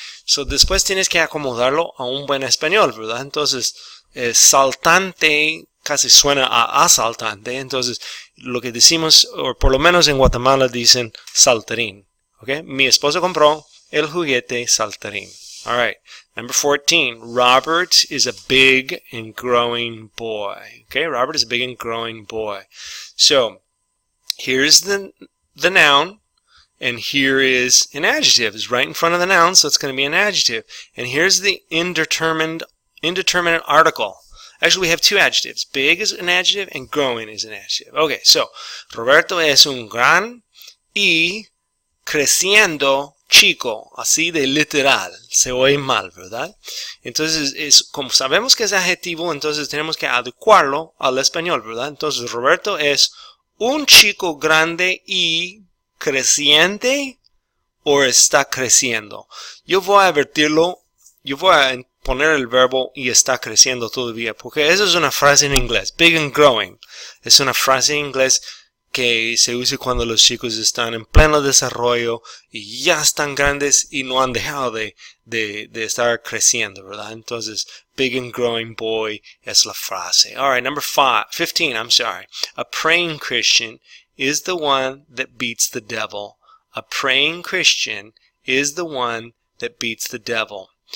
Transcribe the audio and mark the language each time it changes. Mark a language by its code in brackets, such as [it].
[es] So después tienes que acomodarlo a un buen español, ¿verdad? Entonces, saltante casi suena a asaltante. Entonces, lo que decimos, o por lo menos en Guatemala dicen saltarín, ¿ok? Mi esposo compró el juguete saltarín. [en] All right. Number 14. Robert is a big and growing boy. Okay, Robert is a big and growing boy. So, here's the noun, and here is an adjective. It's right in front of the noun, so it's going to be an adjective. And here's the indeterminate article. Actually, we have two adjectives. Big is an adjective and growing is an adjective. [es] Okay, so Roberto es un gran y creciendo chico, así de literal. Se oye mal, ¿verdad? Entonces, como sabemos que es adjetivo, entonces tenemos que adecuarlo al español, ¿verdad? Entonces, Roberto es un chico grande y creciente o está creciendo. Yo voy a advertirlo, yo voy a poner el verbo y está creciendo todavía, porque eso es una frase en inglés. [en] Big and growing. [es] Es una frase en inglés que se usa cuando los chicos están en pleno desarrollo y ya están grandes y no han dejado de estar creciendo, ¿verdad? Entonces, [en] big and growing boy [es] es la frase. [en] All right, number 15, I'm sorry. A praying Christian is the one that beats the devil. A praying Christian is the one that beats the devil.